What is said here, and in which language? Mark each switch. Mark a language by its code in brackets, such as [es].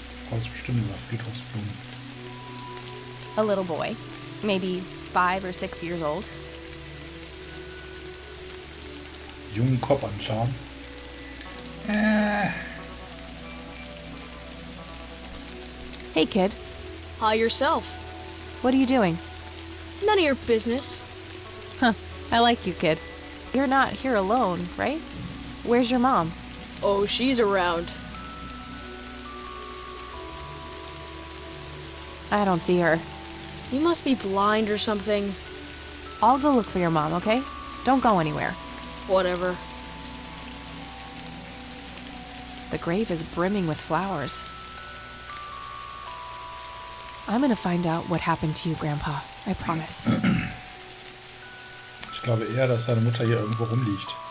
[de] Alles bestimmt über Friedhofsblumen. [en] A little boy, maybe 5 or 6 years old. [de] Jungen Kopf anschauen. [en] Hey, kid. Hi yourself. What are you doing? None of your business. Huh. I like you, kid. You're not here alone, right? Where's your mom? Oh, she's around. I don't see her. You must be blind or something. I'll go look for your mom, okay? Don't go anywhere. Whatever. The grave is brimming with flowers. I'm gonna find out what happened to you, Grandpa. I promise. [de] Ich glaube eher, dass seine Mutter hier irgendwo rumliegt.